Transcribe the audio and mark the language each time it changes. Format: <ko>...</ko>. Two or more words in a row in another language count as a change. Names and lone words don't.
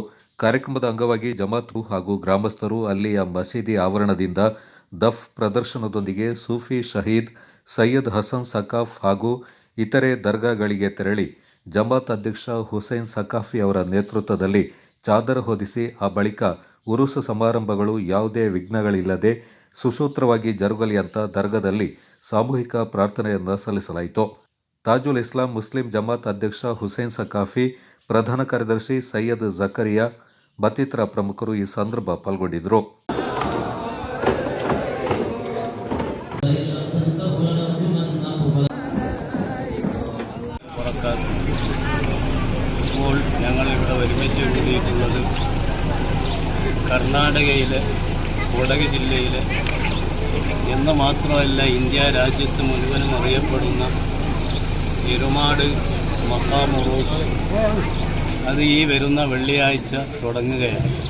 <kn>ಕಾರ್ಯಕ್ರಮದ ಅಂಗವಾಗಿ ಜಮಾತು ಹಾಗೂ ಗ್ರಾಮಸ್ಥರು ಅಲ್ಲಿಯ ಮಸೀದಿ ಆವರಣದಿಂದ ದಫ್ ಪ್ರದರ್ಶನದೊಂದಿಗೆ ಸೂಫಿ ಶಹೀದ್ ಸೈಯದ್ ಹಸನ್ ಸಕಾಫ್ ಹಾಗೂ ಇತರೆ ದರ್ಗಾಗಳಿಗೆ ತೆರಳಿ ಜಮಾತ್ ಅಧ್ಯಕ್ಷ ಹುಸೈನ್ ಸಕಾಫಿ ಅವರ ನೇತೃತ್ವದಲ್ಲಿ ಚಾದರ ಹೊದಿಸಿ ಆ ಬಳಿಕ ಉರುಸು ಸಮಾರಂಭಗಳು ಯಾವುದೇ ವಿಘ್ನಗಳಿಲ್ಲದೆ ಸುಸೂತ್ರವಾಗಿ ಜರುಗಲಿ ಅಂತ ದರ್ಗಾದಲ್ಲಿ ಸಾಮೂಹಿಕ ಪ್ರಾರ್ಥನೆಯನ್ನು ಸಲ್ಲಿಸಲಾಯಿತು. ತಾಜುಲ್ ಇಸ್ಲಾಂ ಮುಸ್ಲಿಂ ಜಮಾತ್ ಅಧ್ಯಕ್ಷ ಹುಸೈನ್ ಸಕಾಫಿ, ಪ್ರಧಾನ ಕಾರ್ಯದರ್ಶಿ ಸೈಯದ್ ಜಕರಿಯಾ ಮತ್ತಿತರ ಪ್ರಮುಖರು ಈ ಸಂದರ್ಭ ಪಾಲ್ಗೊಂಡಿದ್ದರು.</kn> <ml>ഇപ്പോൾ ഞങ്ങളിവിടെ ഒരുമിച്ച് കൂടിയിട്ടുള്ളത് കർണാടകയിലെ കൊടക് ജില്ലയിലെ എന്ന് മാത്രമല്ല ഇന്ത്യ രാജ്യത്ത് മുഴുവനും അറിയപ്പെടുന്ന എരുമാട് മഖാം ഉറൂസ് അത് ഈ വരുന്ന വെള്ളിയാഴ്ച തുടങ്ങുകയാണ്.</ml>